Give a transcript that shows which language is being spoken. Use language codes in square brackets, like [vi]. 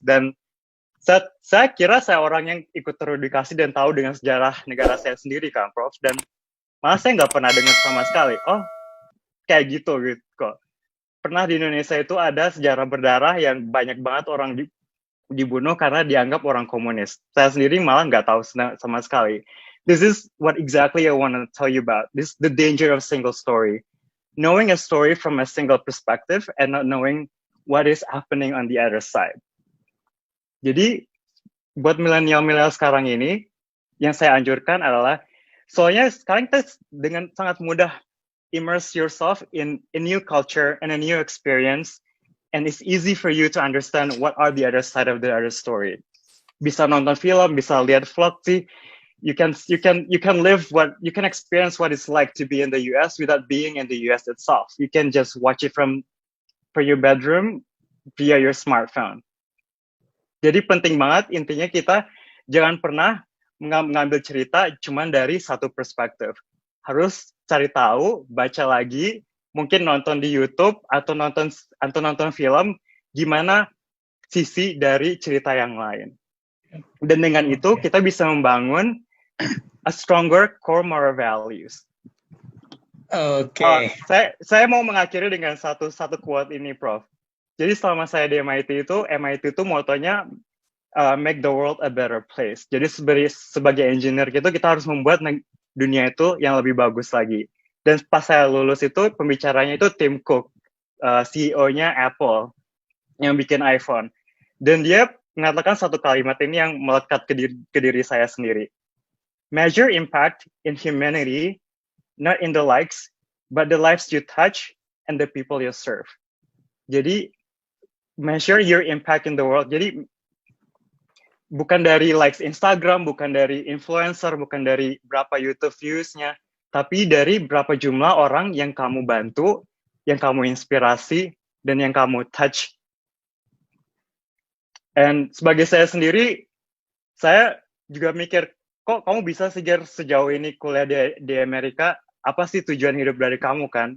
[id] Dan saya kira saya orang yang ikut teredukasi dan tahu dengan sejarah negara saya sendiri kan, Prof. Dan malah saya nggak pernah dengar sama sekali, oh kayak gitu kok. Pernah di Indonesia itu ada sejarah berdarah yang banyak banget orang dibunuh karena dianggap orang komunis. Saya sendiri malah nggak tahu sama sekali. [en] This is what exactly I want to tell you about. This the danger of single story. Knowing a story from a single perspective and not knowing what is happening on the other side. [id] Jadi, buat milenial sekarang ini, yang saya anjurkan adalah, soalnya sekarang kita dengan sangat mudah [en] immerse yourself in a new culture and a new experience, and it's easy for you to understand what are the other side of the other story. [id] Bisa nonton film, bisa lihat vlog sih. [en] You can experience what it's like to be in the US without being in the US itself. You can just watch it from your bedroom via your smartphone. [id] Jadi penting banget intinya kita jangan pernah mengambil cerita cuma dari satu perspektif. Harus cari tahu, baca lagi, mungkin nonton di YouTube atau nonton film gimana sisi dari cerita yang lain. Dan dengan itu kita bisa membangun [en] a stronger core moral values. [id] Oke. Saya mau mengakhiri dengan satu quote ini, Prof. Jadi selama saya di MIT itu motonya [en] make the world a better place. [id] Jadi sebagai engineer gitu kita harus membuat dunia itu yang lebih bagus lagi. Dan pas saya lulus itu pembicaranya itu Tim Cook, CEO-nya Apple yang bikin iPhone. Dan dia mengatakan satu kalimat ini yang melekat ke diri saya sendiri. [en] Measure impact in humanity, not in the likes, but the lives you touch and the people you serve. Jadi, measure your impact in the world. [id] Jadi, bukan dari likes Instagram, bukan dari influencer, bukan dari berapa YouTube views-nya, tapi dari berapa jumlah orang yang kamu bantu, yang kamu inspirasi, dan yang kamu touch. Dan sebagai saya sendiri, saya juga mikir, kok kamu bisa sejauh ini kuliah di Amerika, apa sih tujuan hidup dari kamu kan?